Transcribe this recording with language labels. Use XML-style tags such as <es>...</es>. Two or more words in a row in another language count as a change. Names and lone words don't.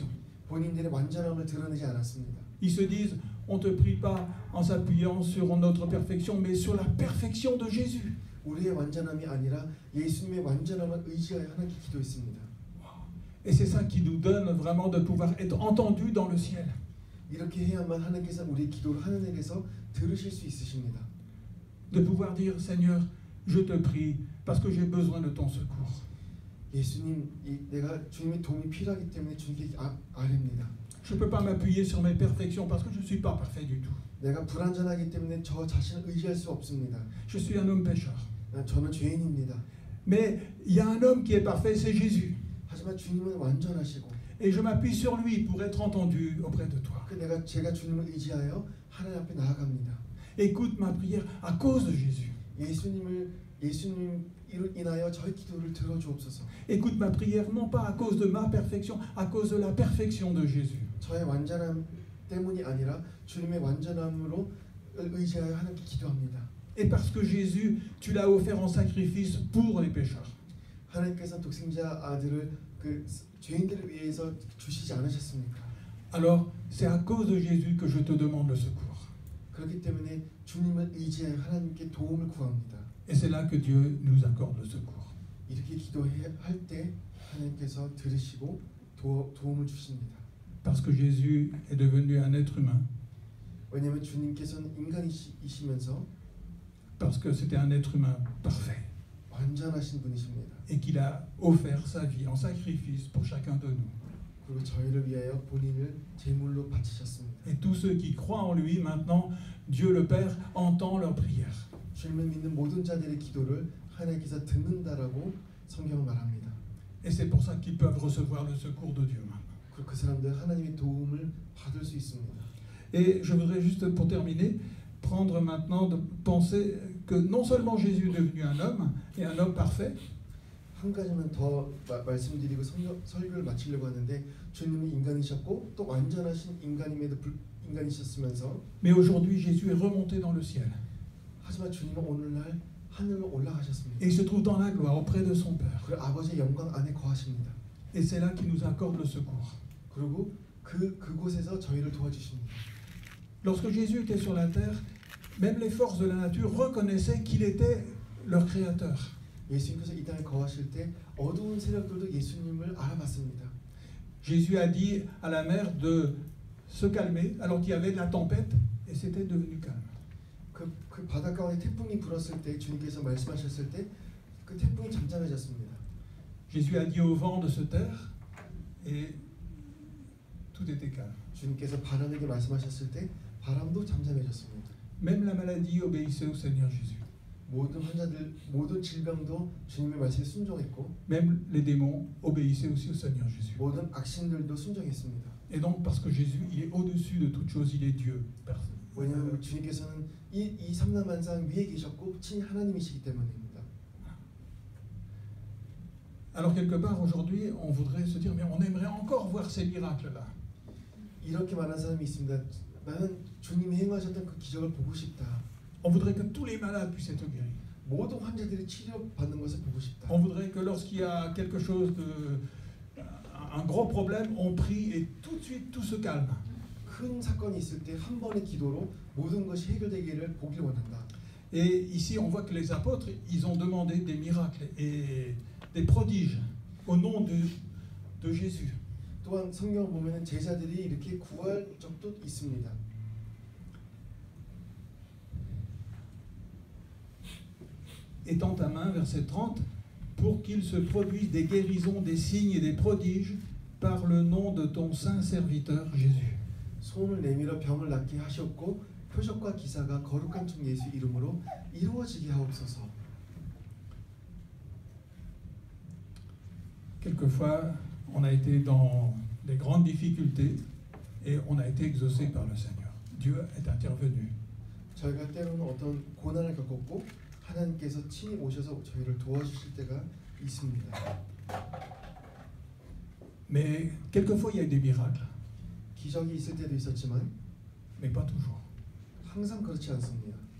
<ko>본인들의 완전함을 드러내지 않았습니다.</ko> <fr>Ils se disent, on ne te prie pas en s'appuyant sur notre perfection, mais sur la perfection de Jésus.</fr> <ko>우리의 완전함이 아니라 예수님의 완전함을 의지하여 하나님께 기도했습니다.</ko> <fr>Et c'est ça qui nous donne vraiment de pouvoir être entendus dans le ciel.</fr> <ko>이렇게 해야만 하나님께서 우리의 기도를 하늘에서 들으실 수 있으십니다.</ko> <fr>De pouvoir dire, Seigneur, je te prie parce que j'ai besoin de ton secours.</fr> <ko>예수님, 내가 주님의 도움이 필요하기 때문에 주님께 아뢰입니다.</ko> <fr>Je ne peux pas m'appuyer sur mes perfections parce que je ne suis pas parfait du tout.</fr> <ko>내가 불완전하기 때문에 저 자신을 의지할 수 없습니다.</ko> <fr>Je suis un homme pécheur.</fr> <ko>저는 죄인입니다.</ko> <fr>Mais il y a un homme qui est parfait, c'est Jésus.</fr> <ko>하지만 주님은 완전하시고</ko> <fr>Et je m'appuie sur lui pour être entendu auprès de toi.</fr> <ko>제가 주님을 의지하여 하나님 앞에 나아갑니다.</ko> <fr>Écoute ma prière à cause de Jésus.</fr> <ko>예수님 인하여 저의 기도를 들어주옵소서.</ko> <fr>Écoute ma prière non pas à cause de ma perfection, à cause de la perfection de Jésus.</fr> <ko>저의 완전함 때문이 아니라 주님의 완전함으로 의지하여 하나님께 기도합니다.</ko> <fr>Et parce que Jésus, tu l'as offert en sacrifice pour les pécheurs.</fr> <ko>하나님께서 독생자 아들을 그 죄인들을 위해서 주시지 않으셨습니까?</ko> <fr>Alors, c'est à cause de Jésus que je te demande le secours.</fr> <ko>그렇기 때문에 주님을 의지하여 하나님께 도움을 구합니다.</ko> <fr>Et c'est là que Dieu nous accorde le secours.</fr> <ko>이렇게 기도할 때 하나님께서 들으시고 도움을 주십니다.</ko> <fr>Parce que Jésus est devenu un être humain.</fr> <ko>왜냐하면 주님께서는 인간이시면서</ko> <fr>Parce que c'était un être humain parfait.</fr> <ko>완전하신 분이십니다.</ko> <fr>Et qu'il a offert sa vie en sacrifice pour chacun de nous.</fr> <ko>그리고 저희를 위하여 본인을 제물로 바치셨습니다.</ko> <fr>Et tous ceux qui croient en lui, maintenant, Dieu le Père entend leurs prières.</fr> <ko>주님을 믿는 모든 자들의 기도를 하나님께서 듣는다라고 성경은 말합니다.</ko> <fr>Et c'est pour ça qu'ils peuvent recevoir le secours de Dieu maintenant.</fr> <ko>그 사람들 하나님의 도움을 받을 수 있습니다.</ko> <fr>Et je voudrais juste, pour terminer, prendre maintenant de penser que non seulement Jésus est devenu un homme, et un homme parfait,</fr> <ko>한 가지만 더 말씀드리고 설교를 마치려고 하는데 주님은 인간이셨고 또 완전하신 인간이셨으면서</ko> <fr>mais aujourd'hui Jésus est remonté dans le ciel.</fr> <ko>하지만 주님은 오늘날 하늘로 올라가셨습니다.</ko> <fr>Et il se trouve dans la gloire auprès de son Père.</fr> <ko>그리고 아버지의 영광 안에 거하십니다.</ko> <fr>Et c'est là qu'il nous accorde le secours.</fr> <ko>그리고 그곳에서 저희를 도와주십니다.</ko> <fr>Lorsque Jésus était sur la terre, même les forces de la nature reconnaissaient qu'il était leur créateur.</fr> <ko>예수님께서 이 땅에 거하실 때 어두운 세력들도 예수님을 알아봤습니다.</ko> <fr>Jésus a dit à la mer de se calmer alors qu'il y avait de la tempête et c'était devenu calme.</fr> <ko>그 바닷가에 태풍이 불었을 때 주님께서 말씀하셨을 때 그 태풍이 잠잠해졌습니다.</ko> <fr>Jésus a dit au vent de se taire et tout était calme.</fr> <ko>주님께서 바람에게 말씀하셨을 때 바람도 잠잠해졌습니다.</ko> <fr>Même la maladie obéissait au Seigneur Jésus.</fr> <ko>모든 환자들, 모든 질병도 주님의 말씀에 순종했고,</ko> <fr>même les démons obéissaient aussi au Seigneur Jésus.</fr> <ko>모든 악신들도 순종했습니다.</ko> <fr>Et donc parce que Jésus, il est au-dessus de toute chose, il est Dieu.</fr> <ko>왜냐하면 주님께서는 이 삼라만상 위에 계셨고 친히 하나님이시기 때문입니다.</ko> <fr>Alors quelque part aujourd'hui, on voudrait se dire, mais on aimerait encore voir ces miracles-là.</fr> <ko>이렇게 말하는 사람이 있습니다. 나는 주님이 행하셨던 그 기적을 보고 싶다.</ko> <fr>On voudrait que tous les malades puissent être guéris.</fr> <ko>모든 환자들이 치료받는 것을 보고 싶다.</ko> <fr>On voudrait que lorsqu'il y a quelque chose un gros problème, on prie et tout de suite tout se calme.</fr> <ko>큰 사건이 있을 때 한 번의 기도로 모든 것이 해결되기를 보길 원한다.</ko> <fr>Et ici, on voit que les apôtres, ils ont demandé des miracles et des prodiges au nom de Jésus.</fr> <ko>또한 성경을 보면 제자들이 이렇게 구할 적도 있습니다.</ko> <fr>Étends ta main, verset 30, pour qu'il se produise des guérisons, des signes et des prodiges par le nom de ton saint serviteur Jésus.</fr> <ko>손을 내밀어 병을 낫게 하셨고 표적과 기사가 거룩한 종 예수 이름으로 이루어지게 하옵소서.</ko> <fr>Quelquefois, on a été dans des grandes difficultés et on a été exaucé par le Seigneur. Dieu est intervenu.</fr> <ko>저희가 때로는 어떤 고난을 겪었고 하나님께서 친히 오셔서 저희를 도와주실 때가 있습니다.</ko> <fr>Mais quelquefois, il y a des miracles,</fr> <ko>기적이 있을 때도 있었지만</ko> <fr>mais pas toujours.</fr> <ko>항상 그렇지 않습니다.</ko>